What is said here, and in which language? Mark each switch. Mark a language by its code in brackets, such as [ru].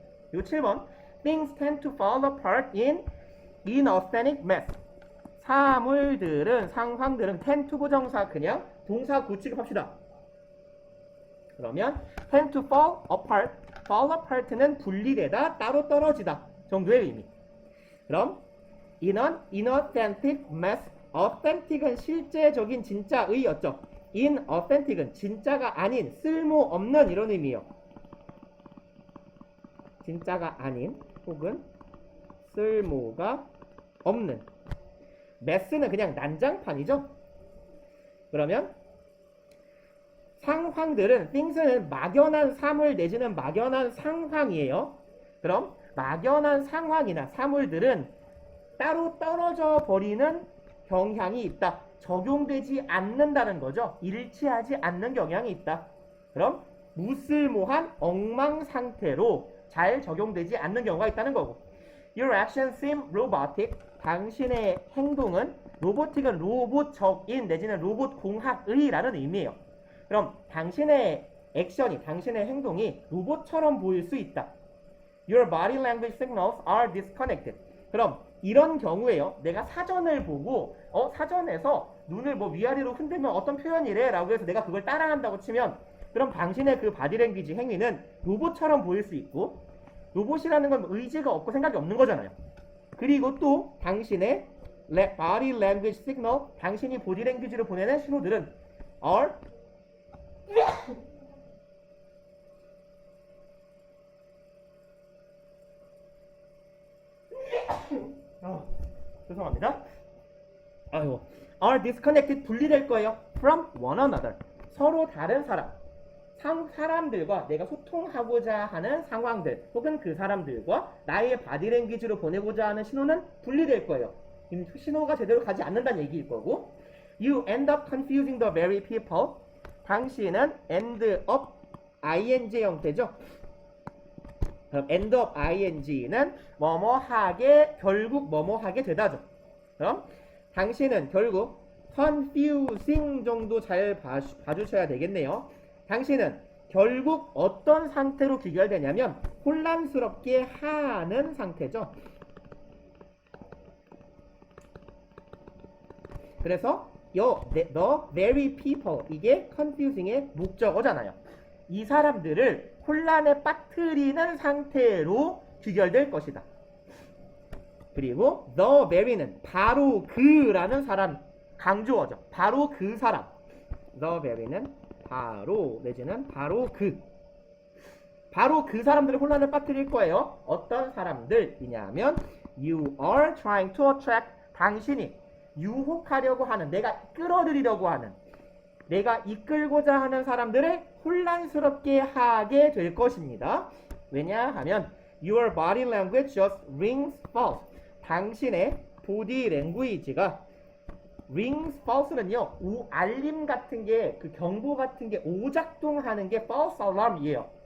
[ko] 그리고 7번 [en] Things tend to fall apart in inauthentic mess. [ko] 사물들은 상황들은 tend to 부정사 그냥 동사 구 취급합시다. 그러면 tend to fall apart, fall apart는 분리되다, 따로 떨어지다 정도의 의미. [en] 그럼 in an inauthentic mess, authentic은 [ko] 실제적인 진짜의였죠. inauthentic은 진짜가 아닌 쓸모없는 이런 의미예요. 진짜가 아닌 혹은 쓸모가 없는. mess는 그냥 난장판이죠. 그러면 상황들은 things는 막연한 사물 내지는 막연한 상황이에요. 그럼 막연한 상황이나 사물들은 따로 떨어져 버리는 경향이 있다. 적용되지 않는다는 거죠. 일치하지 않는 경향이 있다. 그럼 무쓸모한 엉망 상태로 잘 적용되지 않는 경우가 있다는 거고. [en] Your actions seem robotic. [ko] 당신의 행동은 로보틱은 로봇적인 내지는 로봇 공학의라는 의미예요. 그럼 당신의 액션이 당신의 행동이 로봇처럼 보일 수 있다. [en] Your body language signals are disconnected. [ko] 그럼 이런 경우에요. 내가 사전을 보고 사전에서 눈을 뭐 위아래로 흔들면 어떤 표현이래 라고 해서 내가 그걸 따라한다고 치면 그럼 당신의 그 바디랭귀지 행위는 로봇처럼 보일 수 있고 로봇이라는 건 의지가 없고 생각이 없는 거잖아요. 그리고 또 당신의 body language signal, 당신이 보디랭귀지를 보내는 신호들은 are 죄송합니다. 아이고, are disconnected 분리될 거예요. [en] from one another [ko] 서로 다른 사람들과 내가 소통하고자 하는 상황들 혹은 그 사람들과 나의 바디랭귀지로 보내고자 하는 신호는 분리될 거예요. 신호가 제대로 가지 않는다는 얘기일 거고. [en] You end up confusing the very people. [ko] 당신은 [en] end up ing [ko] 형태죠. 그럼 end up ing는 뭐뭐하게 결국 뭐뭐하게 되다죠. 그럼 당신은 결국 confusing 정도 잘 봐주셔야 되겠네요. 당신은 결국 어떤 상태로 귀결되냐면 혼란스럽게 하는 상태죠. 그래서 the very people 이게 confusing의 목적어잖아요. 이 사람들을 혼란에 빠뜨리는 상태로 귀결될 것이다. 그리고 the very는 바로 그라는 사람 강조어죠. 바로 그 사람. the very는 바로 내지는 바로 그. 바로 그 사람들을 혼란에 빠뜨릴 거예요. 어떤 사람들이냐면 [en] you are trying to attract [ko] 당신이 유혹하려고 하는 내가 끌어들이려고 하는 내가 이끌고자 하는 사람들을 혼란스럽게 하게 될 것입니다. 왜냐하면 [en] your body language just rings false. [ko] 당신의 body language가 rings false는요 알림 같은 게 그 경보 같은 게 오작동하는 게 false alarm이에요.